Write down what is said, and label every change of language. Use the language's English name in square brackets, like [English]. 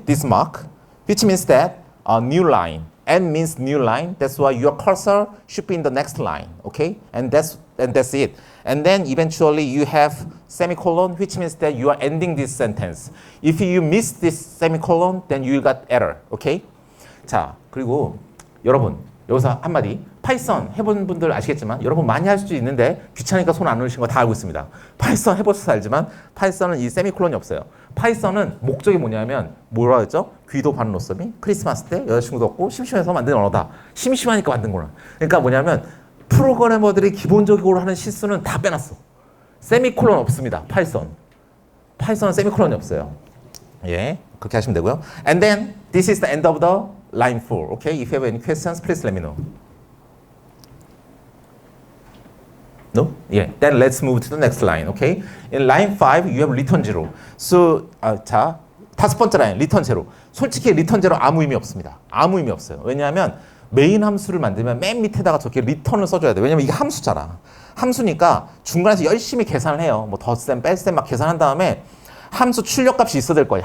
[English] This mark, which means that a new line. N means new line. That's why your cursor should be in the next line, okay? And that's it. And then eventually you have semicolon, which means that you are ending this sentence. If you miss this semicolon, then you got error, okay? [Korean] 자, 그리고 여러분 여기서 한마디. 파이썬 해본 분들 아시겠지만 여러분 많이 할 수도 있는데 귀찮으니까 손 안 올리신 거 다 알고 있습니다. 파이썬 해보셔서 알지만 파이썬은 이 세미콜론이 없어요. 파이썬은 목적이 뭐냐면 뭐라 했죠? 귀도 바른 로썸이 크리스마스 때 여자친구도 없고 심심해서 만든 언어다. 심심하니까 만든 거라. 그러니까 뭐냐면 프로그래머들이 기본적으로 하는 실수는 다 빼놨어. 세미콜론 없습니다. 파이썬은 세미콜론이 없어요. 예, 그렇게 하시면 되고요. [English] And then this is the end of the line 4. Okay, if you have any questions, please let me know. No? Yeah. Then let's move to the next line. Okay. In line 5, you have return 0. [Korean] So, 자, 다섯 번째 라인, return 0. 솔직히 return 0 아무 의미 없습니다. 아무 의미 없어요. 왜냐하면 메인 함수를 만들면 맨 밑에다가 저렇게 return을 써줘야 돼. 왜냐면 이게 함수잖아. 함수니까 중간에서 열심히 계산을 해요. 뭐 덧셈, 뺄셈 막 계산한 다음에 함수 출력값이 있어야 될 거예요.